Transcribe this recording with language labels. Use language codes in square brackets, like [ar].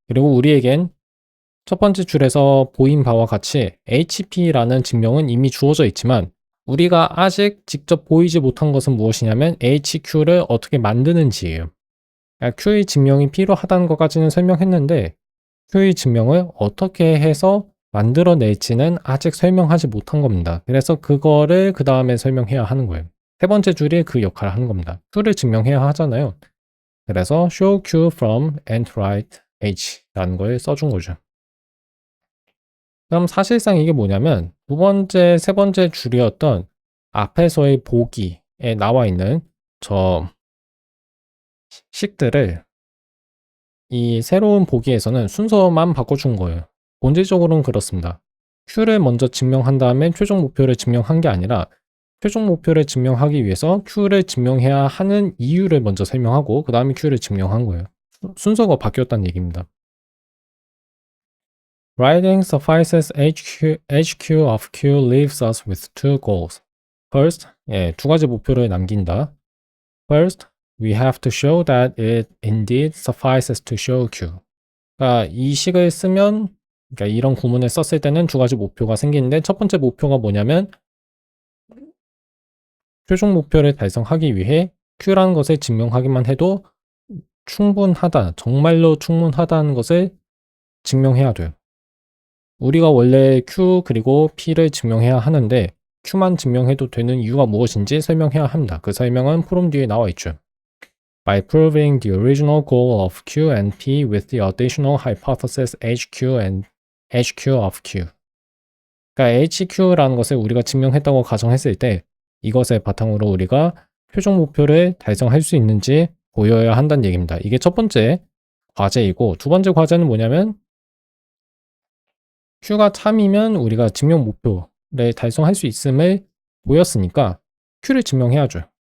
[ko] 그리고 우리에겐 첫 번째 줄에서 보인 바와 같이 HP라는 증명은 이미 주어져 있지만 우리가 아직 직접 보이지 못한 것은 무엇이냐면 HQ를 어떻게 만드는지예요. Q의 증명이 필요하다는 것까지는 설명했는데 Q의 증명을 어떻게 해서 만들어낼지는 아직 설명하지 못한 겁니다. 그래서 그거를 그 다음에 설명해야 하는 거예요. 세 번째 줄이 그 역할을 하는 겁니다. Q를 증명해야 하잖아요. 그래서 [en] show Q from and write H [ko] 라는 걸 써준 거죠. 그럼 사실상 이게 뭐냐면 두 번째, 세 번째 줄이었던 앞에서의 보기에 나와 있는 저 식들을 이 새로운 보기에서는 순서만 바꿔준 거예요. 본질적으로는 그렇습니다. Q를 먼저 증명한 다음에 최종 목표를 증명한 게 아니라 최종 목표를 증명하기 위해서 Q를 증명해야 하는 이유를 먼저 설명하고 그 다음에 Q를 증명한 거예요. 순서가 바뀌었다는 얘기입니다. [en] Writing suffices HQ of Q leaves us with two goals. [ko] First, 두 가지 목표를 남긴다. [en] First, we have to show that it indeed suffices to show Q. [ko] 그러니까 이 식을 쓰면, 그러니까 이런 구문을 썼을 때는 두 가지 목표가 생기는데 첫 번째 목표가 뭐냐면 최종 목표를 달성하기 위해 Q라는 것을 증명하기만 해도 충분하다, 정말로 충분하다는 것을 증명해야 돼요. 우리가 원래 Q 그리고 P를 증명해야 하는데 Q만 증명해도 되는 이유가 무엇인지 설명해야 합니다. 그 설명은 프롬 뒤에 나와 있죠. [en] By proving the original goal of Q and P with the additional hypothesis HQ and HQ of Q. [ko] 그러니까 HQ라는 것을 우리가 증명했다고 가정했을 때 이것을 바탕으로 우리가 최종 목표를 달성할 수 있는지 보여야 한다는 얘기입니다. 이게 첫 번째 과제이고 두 번째 과제는 뭐냐면 Q가 참이면 우리가 증명 목표를 달성할 수 있음을 보였으니까 Q를 증명해야죠.